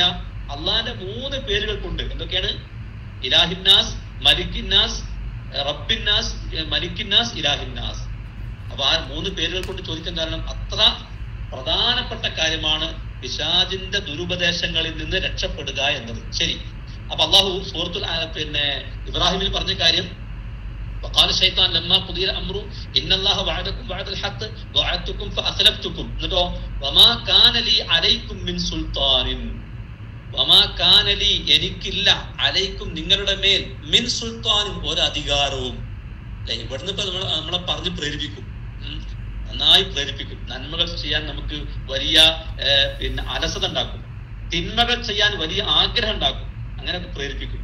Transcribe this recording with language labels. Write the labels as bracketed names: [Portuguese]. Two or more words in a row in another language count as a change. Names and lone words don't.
[Malayalam] അള്ളാഹിന്റെ 3 പേരുകൾ കൊണ്ട് എന്തൊക്കെയാണ്? ഇലാഹിന്നാസ്, മലിക്കിന്നാസ്, റബ്ബിന്നാസ്, മലിക്കിന്നാസ്, ഇലാഹിന്നാസ്. അപ്പൊ ആ 3 പേരുകൾ കൊണ്ട് ചോദിക്കാൻ കാരണം അത്ര പ്രധാനപ്പെട്ട കാര്യമാണ് പിശാചിന്റെ ദുരുപദേശങ്ങളിൽ നിന്ന് രക്ഷപ്പെടുക എന്നത്. ശരി, അപ്പൊ അള്ളാഹു സൂറത്തുൽ ഇബ്രാഹിമിൽ പറഞ്ഞ കാര്യം, [Arabic] وقال الشيطان لما قضي الامر ان الله وعدكم وعد الحق ووعدتكم فاخلفتكم. [Malayalam] എന്നിട്ടോ [Arabic] وما كان لي عليكم من سلطان, وما كان لي [Malayalam] എനിക്കില്ല, അലൈക്കും നിങ്ങളുടെ മേൽ, [Arabic] من سلطان [Malayalam] ഒരു അധികാരവും. അല്ലെ? ഇവിടുന്ന് ഇപ്പൊ നമ്മളെ പറഞ്ഞ് പ്രേരിപ്പിക്കും, നന്നായി പ്രേരിപ്പിക്കും. നന്മകൾ ചെയ്യാൻ നമുക്ക് വലിയ അലസത ഉണ്ടാക്കും, തിന്മകൾ ചെയ്യാൻ വലിയ ആഗ്രഹം ഉണ്ടാക്കും, അങ്ങനെ പ്രേരിപ്പിക്കും.